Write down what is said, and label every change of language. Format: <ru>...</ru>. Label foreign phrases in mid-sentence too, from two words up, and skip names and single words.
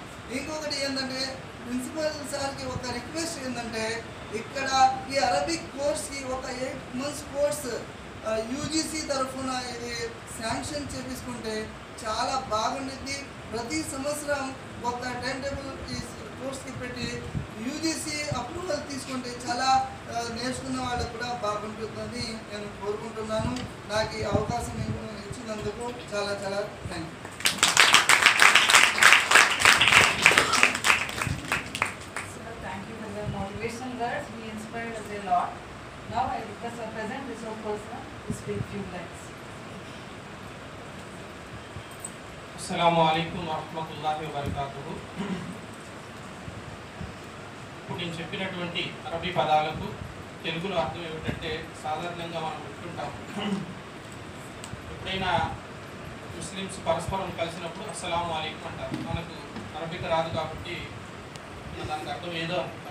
<te>ఇంకొకటి ఏంటంటే ప్రిన్సిపల్ సార్కి ఒక రిక్వెస్ట్ ఏంటంటే, ఇక్కడ ఈ</te> <en>Arabic course</en> <te>ఒక 8 months కోర్స్ యూజీసీ తరఫున ఇది శాంక్షన్ చేపించుకుంటే చాలా బాగుంటుంది. ప్రతి సంవత్సరం ఒక</te> <en>time table</en> <te>ఈ కోర్స్కి పెట్టి</te> <en>UGC approval</en> <te>తీసుకుంటే చాలా నేర్చుకున్న వాళ్ళకు కూడా బాగుంటుందని నేను కోరుకుంటున్నాను. నాకు ఈ అవకాశం ఇచ్చినందుకు చాలా చాలా</te> <en>thank you. Motivational words, he inspired us a lot. Now I request our present resource person to speak few lines.</en> <ar>السلام عليكم ورحمة الله وبركاته.</ar> <te>ఇప్పుడు నేను చెప్పినటువంటి అరబీ పదాలకు తెలుగులో అర్థం ఏమిటంటే, సాధారణంగా మనం పెట్టుకుంటాం, ఎప్పుడైనా ముస్లిమ్స్ పరస్పరం కలిసినప్పుడు</te> <ar>السلام عليكم</ar> <te>అంటారు. మనకు అరబిక్ రాదు కాబట్టి దానికి అర్థం ఏదో అంటాం.</te>